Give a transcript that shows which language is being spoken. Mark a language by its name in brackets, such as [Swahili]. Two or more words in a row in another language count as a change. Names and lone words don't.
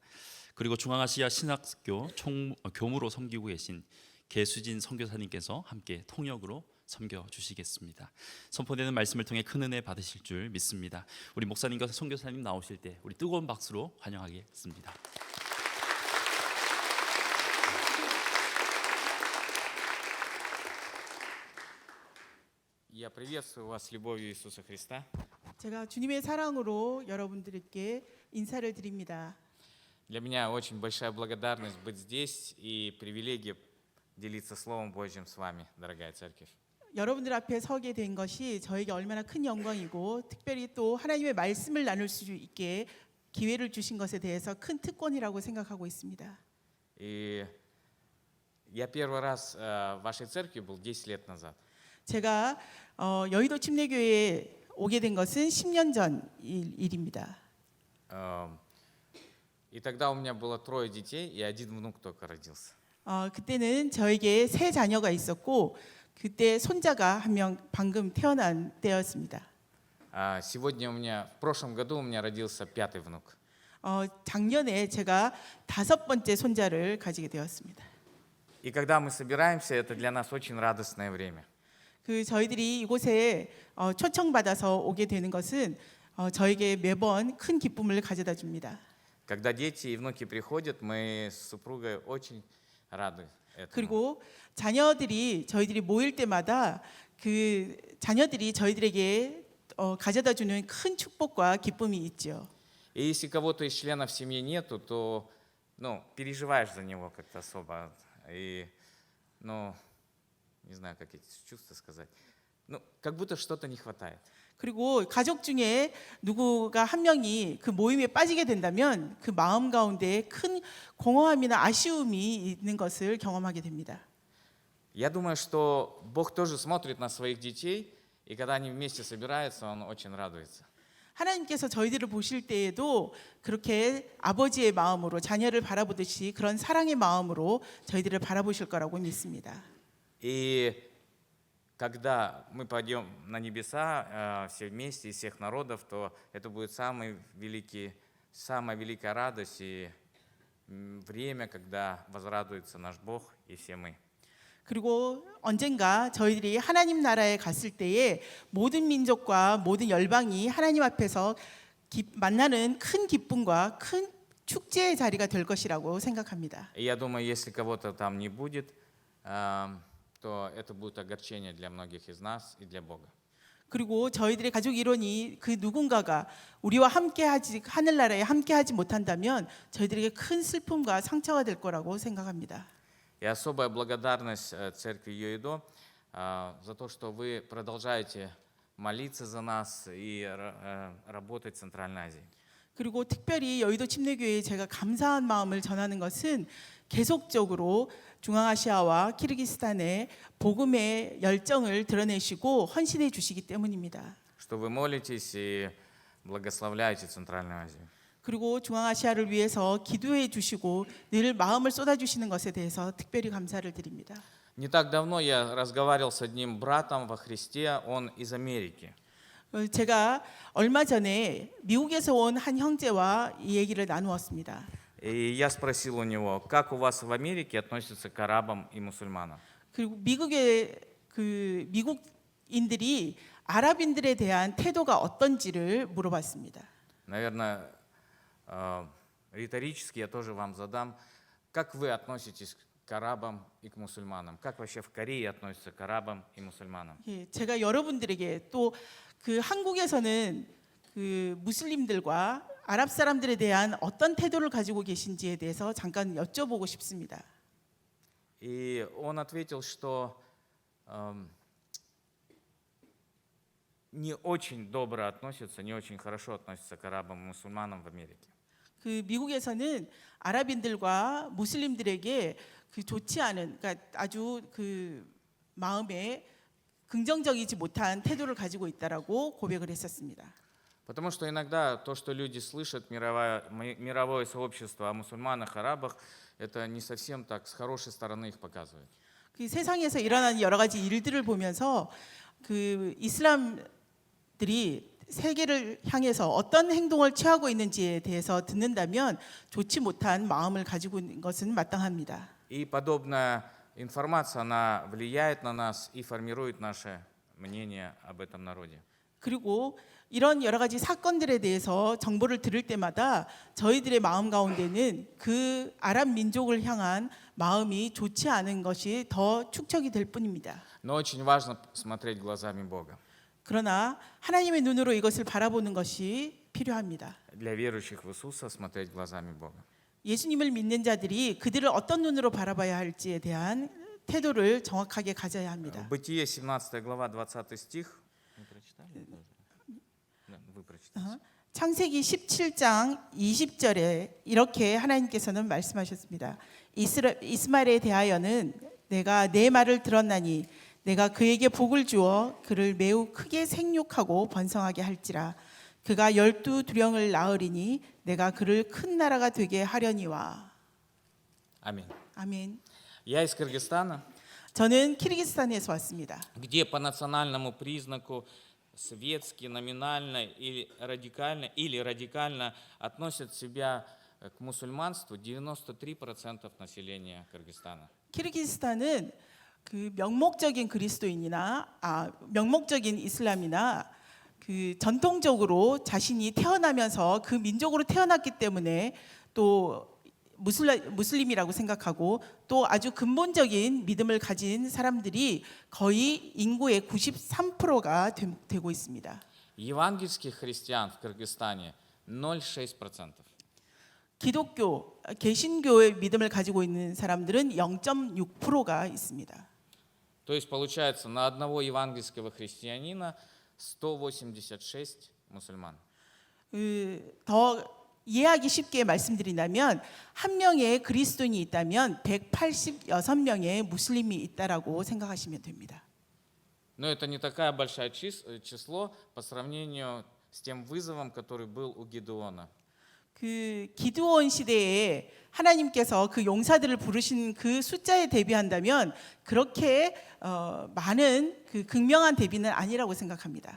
[Korean] 그리고 중앙아시아 신학교 교무로 섬기고 계신 계수진 선교사님께서 함께 통역으로 섬겨 주시겠습니다. 선포되는 말씀을 통해 큰 은혜 받으실 줄 믿습니다. 우리 목사님과 선교사님 나오실 때 우리 뜨거운 박수로 환영하겠습니다. [Russian] Я приветствую вас с любовью Иисуса Христа. [Korean] 제가 주님의 사랑으로 여러분들께 인사를 드립니다. [Russian] Для меня очень большая благодарность быть здесь и привилегия делиться Словом Божьим с вами, дорогая церковь. [Korean] 여러분들 앞에 서게 된 것이 저에게 얼마나 큰 영광이고 특별히 또 하나님의 말씀을 나눌 수 있게 기회를 주신 것에 대해서 큰 특권이라고 생각하고 있습니다. [Russian] И я первый раз в вашей церкви был 10 лет назад. [Korean] 제가 여의도 침례교회에 오게 된 것은 10년 전 일입니다. [Russian] И тогда у меня было 3 детей и 1 внук только родился. [Korean] 그때는 저에게 3 자녀가 있었고 그때 손자가 1명 방금 태어난 때였습니다. [Russian] Сегодня в прошлом году у меня родился 5-й внук. [Korean] 작년에 제가 5번째 손자를 가지게 되었습니다. [Russian] И когда мы собираемся, это для нас очень радостное время. [Korean] 저희들이 이곳에 초청받아서 오게 되는 것은 저에게 매번 큰 기쁨을 가져다 줍니다. [Russian] Когда дети и внуки приходят, мы с супругой очень рады этому. [Korean] 그리고 저희들이 모일 때마다 그 자녀들이 저희들에게 가져다 주는 큰 축복과 기쁨이 있죠. [Russian] И если кого-то из членов семьи нету, то переживаешь за него как-то особо. И, не знаю, как эти чувства сказать. Как будто что-то не хватает. [Korean] 그리고 가족 중에 누구가 한 명이 그 모임에 빠지게 된다면 그 마음 가운데 큰 공허함이나 아쉬움이 있는 것을 경험하게 됩니다. [Russian] Я думаю, что Бог тоже смотрит на своих детей, и когда они вместе собираются, Он очень радуется. [Korean] 하나님께서 저희들을 보실 때에도 그렇게 아버지의 마음으로 자녀를 바라보듯이 그런 사랑의 마음으로 저희들을 바라보실 거라고 믿습니다. [Russian] И когда мы пойдем на небеса все вместе из всех народов, то это будет самая великая радость и время, когда возрадуется наш Бог и все мы. [Korean] 그리고 언젠가 저희들이 하나님 나라에 갔을 때에 모든 민족과 모든 열방이 하나님 앞에서 만나는 큰 기쁨과 큰 축제의 자리가 될 것이라고 생각합니다. [Russian] И я думаю, если кого-то там не будет, то это будет огорчение для многих из нас и для Бога. [Korean] 그리고 저희들의 가족 일원이 그 누군가가 우리와 함께하지 하늘나라에 함께하지 못한다면 저희들에게 큰 슬픔과 상처가 될 거라고 생각합니다. [Russian] И особая благодарность церкви Йоидо за то, что вы продолжаете молиться за нас и работать в Центральной Азии. [Korean] 그리고 특별히 여의도 침례교회에 제가 감사한 마음을 전하는 것은 계속적으로 중앙아시아와 키르기스탄의 복음의 열정을 드러내시고 헌신해 주시기 때문입니다. [Russian] Что вы молитесь и благословляете Центральную Азию. [Korean] 그리고 중앙아시아를 위해서 기도해 주시고 늘 마음을 쏟아 주시는 것에 대해서 특별히 감사를 드립니다. [Russian] Не так давно я разговаривал с одним братом во Христе, он из Америки. [Korean] 제가 얼마 전에 미국에서 온 한 형제와 이 얘기를 나누었습니다. [Russian] И я спросил у него, как у вас в Америке относятся к арабам и мусульманам? [Korean] 그리고 미국의 미국인들이 아랍인들에 대한 태도가 어떤지를 물어봤습니다. [Russian] Наверное, риторически я тоже вам задам, как вы относитесь к арабам и к мусульманам? Как вообще в Корее относятся к арабам и мусульманам? [Korean] 제가 여러분들에게 또 그 한국에서는 그 무슬림들과 아랍 사람들에 대한 어떤 태도를 가지고 계신지에 대해서 잠깐 여쭤보고 싶습니다. [Russian] И он ответил, что не очень добро относятся, не очень хорошо относятся к арабам и мусульманам в Америке. [Korean] 그 미국에서는 아랍인들과 무슬림들에게 그 좋지 않은, 그러니까 아주 그 마음에 긍정적이지 못한 태도를 가지고 있다라고 고백을 했었습니다. [Russian] Потому что иногда то, что люди слышат, мировое сообщество о мусульманах, арабах, это не совсем так с хорошей стороны их показывает. [Korean] 그 세상에서 일어나는 여러 가지 일들을 보면서 그 이슬람들이 세계를 향해서 어떤 행동을 취하고 있는지에 대해서 듣는다면 좋지 못한 마음을 가지고 있는 것은 마땅합니다. [Russian] И подобная информация, она влияет на нас и формирует наше мнение об этом народе. [Korean] 그리고 이런 여러 가지 사건들에 대해서 정보를 들을 때마다 저희들의 마음 가운데는 그 아랍 민족을 향한 마음이 좋지 않은 것이 더 축적이 될 뿐입니다. [Russian] Но очень важно смотреть глазами Бога. [Korean] 그러나 하나님의 눈으로 이것을 바라보는 것이 필요합니다. [Russian] Для верующих в Иисуса смотреть глазами Бога. [Korean] 예수님을 믿는 자들이 그들을 어떤 눈으로 바라봐야 할지에 대한 태도를 정확하게 가져야 합니다. [Russian] Бытие 17 глава 20 стих. Вы прочитали? Да, вы прочитали. [Korean] 창세기 17장 20절에 이렇게 하나님께서는 말씀하셨습니다. 이스마엘에 대하여는 내가 내 말을 들었나니 내가 그에게 복을 주어 그를 매우 크게 생육하고 번성하게 할지라. 그가 12두령을 낳으리니 내가 그를 큰 나라가 되게 하려니와. [Russian] Аминь. [Korean] 아멘. [Russian] Я из Кыргызстана, [Korean] 저는 키르기스탄에서 왔습니다. [Russian] где по национальному признаку светски, номинально или радикально относят себя к мусульманству 93% населения Кыргызстана. [Korean] 키르기스탄은 그 명목적인 명목적인 이슬람이나 그 전통적으로 자신이 태어나면서 그 민족으로 태어났기 때문에 또 무슬림이라고 생각하고 또 아주 근본적인 믿음을 가진 사람들이 거의 인구의 93%가 되고 있습니다. [Russian] Евангельских христиан в Кыргызстане 0,6%. [Korean] 기독교, 개신교의 믿음을 가지고 있는 사람들은 0.6%가 있습니다. [Russian] То есть получается на одного евангельского христианина 186 мусульман. [Korean] 더 이해하기 쉽게 말씀드린다면 한 명의 그리스도인이 있다면 186명의 무슬림이 있다라고 생각하시면 됩니다. [Russian] Но это не такая большое число по сравнению с тем вызовом, который был у Гедеона. [Korean] 그 기드온 시대에 하나님께서 그 용사들을 부르신 그 숫자에 대비한다면 그렇게 많은 그 극명한 대비는 아니라고 생각합니다.